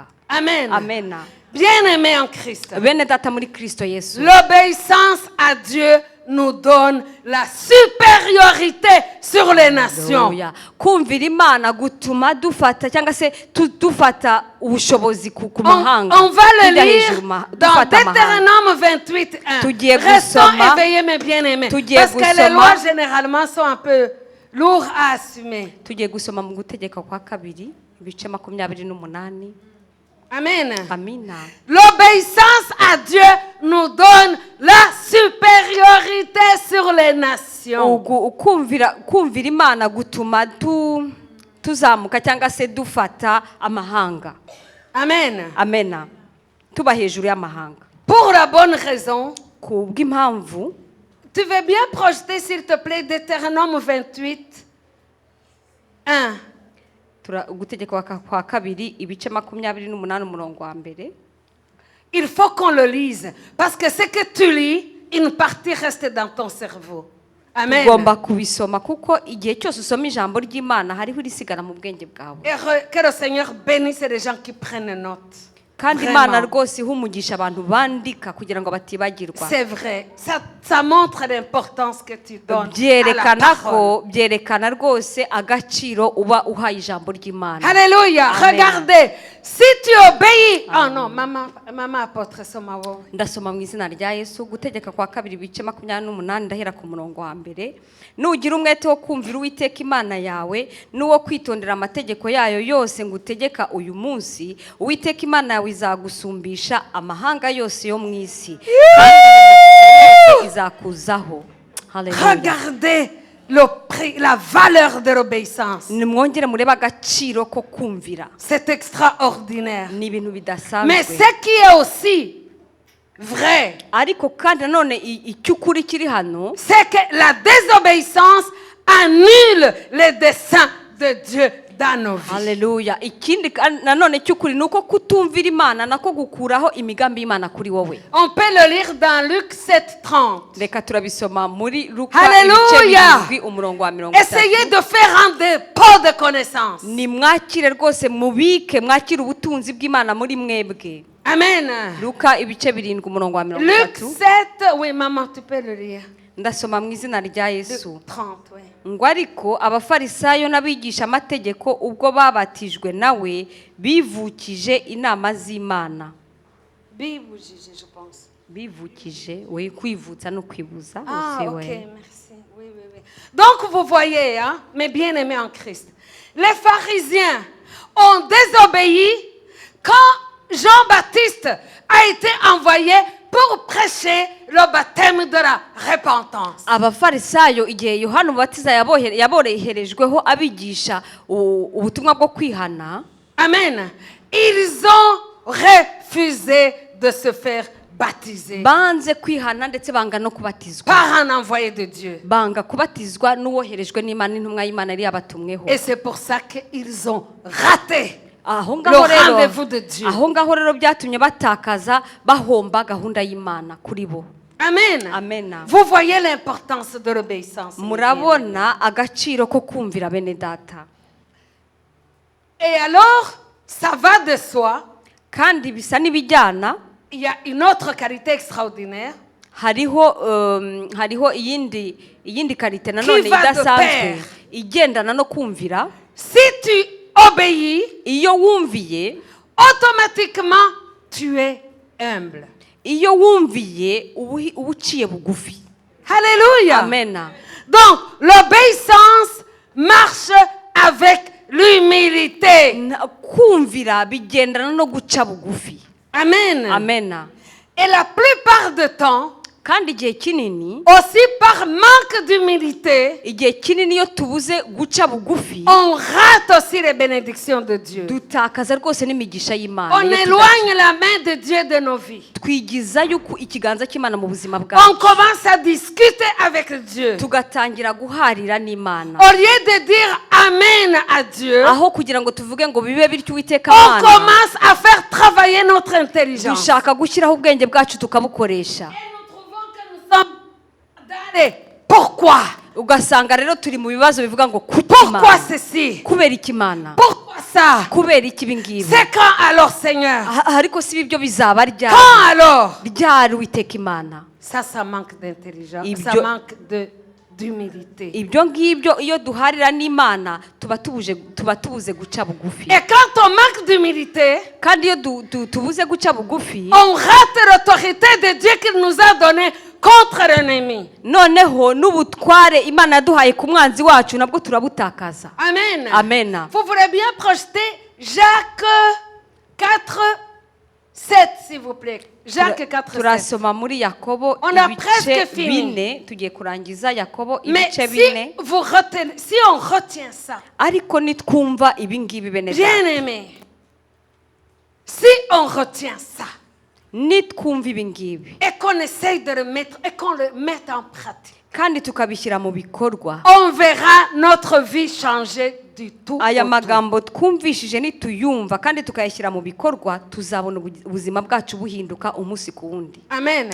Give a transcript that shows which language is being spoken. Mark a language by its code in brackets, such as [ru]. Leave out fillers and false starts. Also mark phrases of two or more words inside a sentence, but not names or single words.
[fr] Amen. Amen. Bien-aimés en Christ, [rw] Bene data muri Kristo Yesu, [fr] l'obéissance à Dieu nous donne la supériorité sur les nations. Hallelujah. [rw] Kumvira imana gutuma dufata cyangwa se dufata ubushobozi ku mahanga. [fr] On va le [rw] Tujya [fr] lire [rw] hejuru [fr] dans [rw] dufata amahanga. [fr] Deutéronome 28:1. [rw] Tugiye [fr] Restons [rw] gusoma. [fr] éveillés, mes bien-aimés, [rw] Tugiye [fr] parce que les [rw] gusoma. [fr] lois généralement sont un peu lourdes à assumer. [rw] Tugiye gusoma mu gutegeka kwa kabiri ibice 28. Amen. Amina. [fr] L'obéissance à Dieu nous donne la supériorité sur les nations. [rw] Kumvira imana gutuma tuzamuka cyangwa se dufata amahanga. Amen. Amena. Tuba hejuru y'amahanga. [fr] Pour la bonne raison, [rw] Kubw'impamvu, [fr] tu veux bien projeter s'il te plaît Deutéronome 28:1. [rw] gutegeka kwa kabiri ibice 28 umurongo wa mbere. [fr] Il faut qu'on le lise parce que ce que tu lis, une partie reste dans ton cerveau. Amen. [rw] Ugomba kubisoma kuko igihe cyose usoma ijambo ry'Imana hariho irisigara mu bwenge bwawe. [fr] Que le Seigneur bénisse les gens qui prennent note. [rw] Kandi Imana rwose ihumugisha abantu bandika kugira ngo batibagirwa. [fr] C'est vrai. Ça montre l'importance que tu donnes à la [rw] Byerekana [fr] parole. [rw] ko byerekana rwose agaciro uba uhaye ijambo ry'Imana. [fr] Alléluia. Amen. Regardez. Si tu obéis. Oh non, maman apôtre Somawo. [rw] Ndasoma mu izina rya Yesu gutegeka kwa kabiri ibice 28 ndahera ku murongo wa mbere. Nugira umwete wo kumvira Uwiteka Imana yawe n'uwo kwitondera amategeko yayo yose ngutegeka uyu munsi, Uwiteka Imana yawe izagusumbisha amahanga yose yo mu isi kandi izakuzaho. Hallelujah. [fr] Regardez la valeur de l'obéissance. [rw] Nimwongere mureba agaciro ko kumvira. [fr] C'est extraordinaire. [rw] Ni ibintu [fr] Mais [rw] bidasanzwe. [fr] ce qui est aussi vrai, [rw] Ariko kandi nanone icyukuri kiri hano, [fr] c'est que la désobéissance annule les desseins de Dieu dans nos vies. [rw] haleluya. Ikindi nanone cy'ukuri ni uko kutumvira imana nako gukuraho imigambi y'imana kuri wowe. [fr] On peut le lire dans Luc 7:30. [rw] Reka turabisoma muri Luka Haleluya. ibice 7 umurongo wa 30. [fr] Essayez de faire un dépôt de connaissances. [rw] Ni mwakire rwose mubike mwakire ubutunzi bw'imana muri mwebwe. Amen. Luka ibice 7 umurongo wa [fr] Luc 30. 7, oui maman, tu peux le lire. [rw] Ndasoma mu izina rya [fr] Luc [rw] Yesu. [fr] 30, oui. [rw] Ngo ariko abafarisayo n'abigisha amategeko ubwo babatijwe nawe bivukije inama z'Imana. Bibujije, [fr] je pense. [rw] Bivukije we kwivutsa no kwibuza Ah, ose ok, we. [fr] merci. Oui, oui, oui. Donc, vous voyez, hein, mes bien-aimés en Christ, les pharisiens ont désobéi quand Jean-Baptiste a été envoyé pour prêcher le baptême de la repentance. [rw] Abafarisayo igihe Yohana Umubatiza yaboreherejweho abigisha ubutumwa bwo kwihana. Amen. [fr] Ils ont refusé de se faire baptiser [rw] Banze kwihana ndetse banga no kubatizwa. [fr] par un envoyé de Dieu. [rw] Banga kubatizwa n'uwoherejwe n'Imana intumwa y'Imana yari yabatumweho. [fr] Et c'est pour ça qu'ils ont raté [rw] Aho [fr] le [rw] ngaho rero [fr] rendez-vous de Dieu. [rw] aho ngaho rero byatumye batakaza bahomba gahunda y'Imana kuri bo. Amen. Amen. [fr] Vous voyez l'importance de l'obéissance. [rw] Murabona agaciro ko kumvira bene data. [fr] Et alors, ça va de soi. [rw] Kandi bisa n'ibijyana. [fr] Il y a une autre qualité extraordinaire [rw] hariho iyindi karite nanone [fr] Qui va de [rw] idasanzwe [fr] pair. [rw] igendana no kumvira. [fr] Si tu obéis, [rw] Iyo wumviye [fr] automatiquement tu es humble. [rw] iyo wumviye uba uciye bugufi. [fr] Alléluia. Amen. Donc, l'obéissance marche avec l'humilité. [rw] Kumvira bigendana no guca bugufi. Amen. Amen. [fr] Et la plupart du temps, [rw] Kandi igihe kinini [fr] aussi par manque d'humilité, [rw] igihe kinini iyo tubuze guca bugufi [fr] on rate aussi les bénédictions de Dieu. [rw] dutakaza rwose n'imigisha y'Imana. [fr] On [rw] Iyo [fr] éloigne la main de Dieu de nos vies. [rw] twigiza yuko ikiganza cy'Imana mu buzima [fr] On [rw] bwacu [fr] commence à discuter avec Dieu. [rw] tugatangira guharira n'Imana. [fr] Au lieu de dire Amen à Dieu, [rw] Aho kugira ngo tuvuge ngo bibe bityo Uwiteka [fr] on [rw] Mana, [fr] commence à faire travailler notre intelligence. [rw] dushaka gushyiraho ubwenge bwacu tukabukoresha. [fr] Nous sommes dans les pourquoi. [rw] Ugasanga rero turi mu bibazo bivuga ngo kuki [fr] Pourquoi [rw] Imana, [fr] ceci? [rw] kubera iki Imana, [fr] Pourquoi ça? [rw] kubera iki ibi ngibi. [fr] C'est quand alors, Seigneur? [rw] Ariko si ibyo bizaba ryari [fr] Quand alors? [rw] ryari Uwiteka Imana. [fr] Ça manque d'intelligence. Ça [rw] Ibyo- [fr] manque d'humilité. [rw] Ibyo ngibyo iyo duharira n'Imana tuba tubuze guca bugufi. [fr] Et quand on manque d'humilité, [rw] Kandi iyo tubuze guca bugufi [fr] on rate l'autorité de Dieu qu'il nous a donnée contre l'ennemi. [rw] noneho n'ubutware Imana yaduhaye ku mwanzi wacu nabwo turabutakaza. Amen. Amen. [fr] Vous voulez bien projeter Jacques 4, 7, s'il vous plaît. Jacques 4, 7. [rw] Turasoma muri Yakobo [fr] On a [rw] ibice [fr] presque fini. [rw] 4 tugiye kurangiza Yakobo [fr] Mais [rw] ibice [fr] si [rw] 4. [fr] vous retenez, si on retient ça, [rw] Ariko nitwumva ibi ngibi bene [fr] bien [rw] data, [fr] aimé, si on retient ça [rw] nitwumva ibi ngibi [fr] et qu'on essaye de le mettre et qu'on le mette en pratique, [rw] kandi tukabishyira mu bikorwa, [fr] on verra notre vie changer du tout. [rw] aya [fr] au tout. [rw] magambo twumvishije nituyumva kandi tukayashyira mu bikorwa tuzabona ubuzima bwacu buhinduka umunsi ku wundi. Amen.